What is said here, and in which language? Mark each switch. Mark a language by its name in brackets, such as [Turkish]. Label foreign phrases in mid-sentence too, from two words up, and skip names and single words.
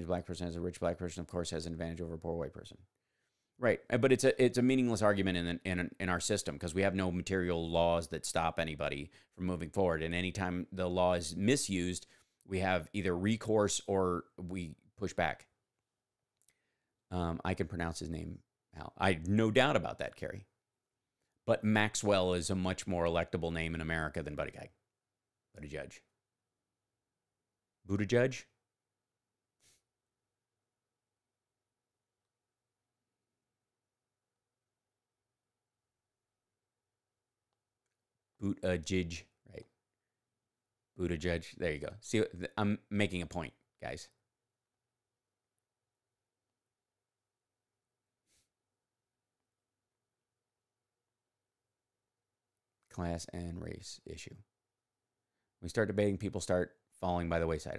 [English] The black person has a rich black person, of course, has an advantage over a poor white person. Right, but it's a meaningless argument in our system because we have no material laws that stop anybody from moving forward. And anytime the law is misused, we have either recourse or we push back. I can pronounce his name, Al. I have no doubt about that, Carrie. But Maxwell is a much more electable name in America than Buttigieg. Buttigieg. Buttigieg? Buttigieg, right? Buttigieg. There you go. See, I'm making a point, guys. Class and race issue. When we start debating, people start falling by the wayside.